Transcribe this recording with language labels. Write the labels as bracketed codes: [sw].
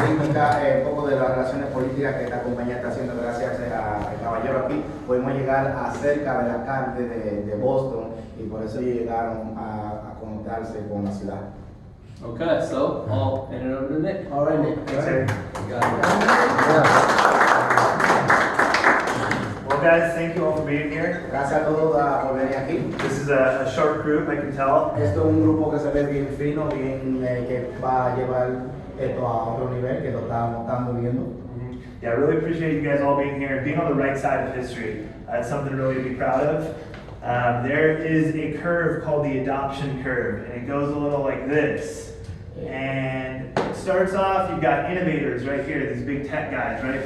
[es] Un poco de las relaciones políticas que esta compañía está haciendo gracias al caballero aquí. Pudimos llegar a cerca del alcalde de Boston y por eso llegaron a conectarse con la ciudad. [en] Okay, so I'll hand it over to Nick. All right, Nick. Thanks, Eric. You got it. Well, guys, thank you all for being here. [es] Gracias a todos por venir aquí. [en] This is a short group, I can tell. [es] Esto es un grupo que se ve bien fino, bien que va a llevar esto a otro nivel que lo estamos viendo. [en] Yeah, I really appreciate you guys all being here and being on the right side of history. It's something really to be proud of. There is a curve called the adoption curve, and it goes a little like this. And it starts off, you've got innovators right here, these big tech guys, right?